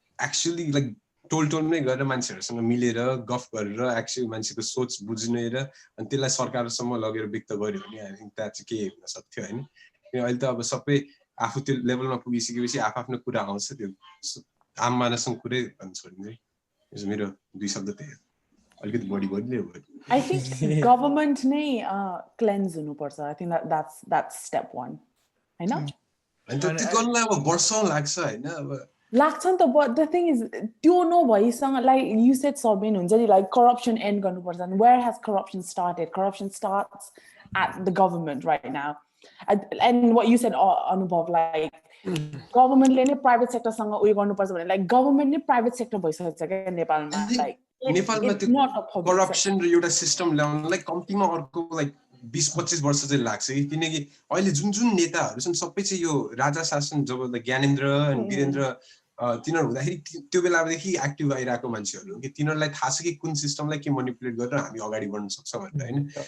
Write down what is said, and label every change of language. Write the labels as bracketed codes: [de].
[ne] Actually like टोलमै गएर मान्छेहरूसँग मिलेर गफ गरेर एक्चुअली मान्छेको सोच बुझ्नेर अनि त्यसलाई सरकारसम्म लगेर व्यक्त गर्यो भने [en] I think [ne] त्यहाँ चाहिँ केही हुन सक्थ्यो होइन अहिले त अब सबै आफू त्यो लेभलमा पुगिसकेपछि आफ्नो कुरा आउँछ त्यो आम मानससँग कुरै भन्न छोडिन्छ मेरो दुई शब्द त्यही अलिकति बढी बोल्ने हो आई थिङ्क गभर्मेन्ट नै क्लेन्ज हुनुपर्छ [en] I think that's step 1 [ne] हैन अनि त्यो गर्नलाई अब वर्षौं लाग्छ हैन अब लाग्छ नि त, [en] but the thing is [ne] त्यो नभइसँग [en] like you said [ne] Sabin हुन्छ नि like corruption end गर्नुपर्छ. [en] And where has corruption started? Corruption starts at the government right now. [ne] And what you said Anubhav, like government ले नै private sector सँग उयो गर्नुपर्छ भने like government नै private sector भइसकेछ क्या नेपालमा. [en] Like [ne] नेपालमा त्यो corruption र एउटा system ल्याउनलाई कम्तीमा अर्को like 20-25 वर्ष चाहिँ लाग्छ किनकि अहिले जुन नेताहरू छन् सबै चाहिँ यो राजा शासन जब ज्ञानेन्द्र अनि वीरेन्द्र तिनीहरू हुँदाखेरि त्यो बेलादेखि एक्टिभ आइरहेको मान्छेहरू कि तिनीहरूलाई थाहा छ कि कुन सिस्टमलाई के मोनिपुलेट गरेर हामी अगाडि बढ्न सक्छौँ भनेर हैन.